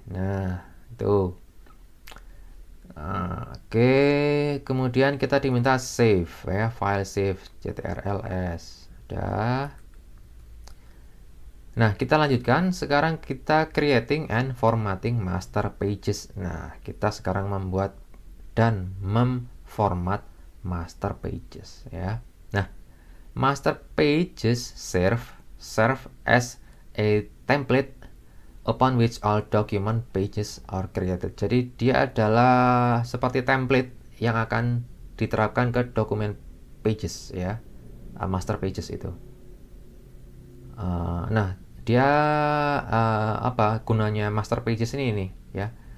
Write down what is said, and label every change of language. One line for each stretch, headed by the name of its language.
Indonesian: Nah, itu. Oke, kemudian kita diminta save ya, file save ctrls. Udah. Nah, kita lanjutkan. Sekarang kita creating and formatting master pages. Nah, kita sekarang membuat dan memformat master pages ya.
English: Nah, master pages serve as a template upon which all document pages are created.
Indonesian: Jadi dia adalah seperti template yang akan diterapkan ke dokumen pages ya, master pages itu. Nah, dia apa gunanya master pages ini nih ya?